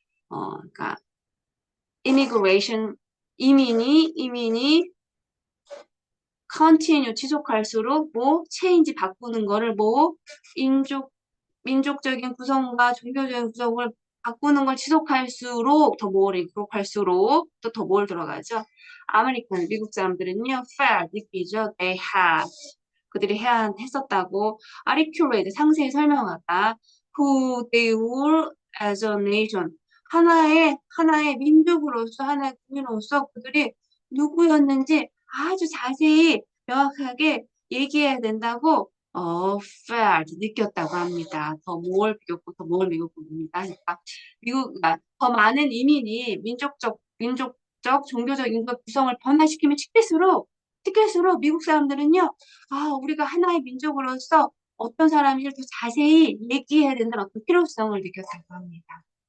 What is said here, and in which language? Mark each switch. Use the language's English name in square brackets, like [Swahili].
[Korean] 그러니까 immigration 이민이 continue 지속할수록 change 바꾸는 거를 민족적인 구성과 종교적인 구성을 바꾸는 걸 지속할수록 더 more를 기록할수록 또 더 more 들어가죠. 아메리칸 미국 사람들은요 felt 느끼죠. [English] They had [Korean] 그들이 했었다고 articulate 상세히 설명하다. [English] Who they were as a nation. [Korean] 하나의 민족으로서, 하나의 국민으로서 그들이 누구였는지 아주 자세히 명확하게 얘기해야 된다고, felt, 느꼈다고 합니다. 더 뭘 비교급입니다. 그러니까 더 많은 이민이 민족적, 종교적 인구 구성을 변화시키면 시킬수록 미국 사람들은요, 우리가 하나의 민족으로서 어떤 사람인지를 더 자세히 얘기해야 된다는 어떤 필요성을 느꼈다고 합니다.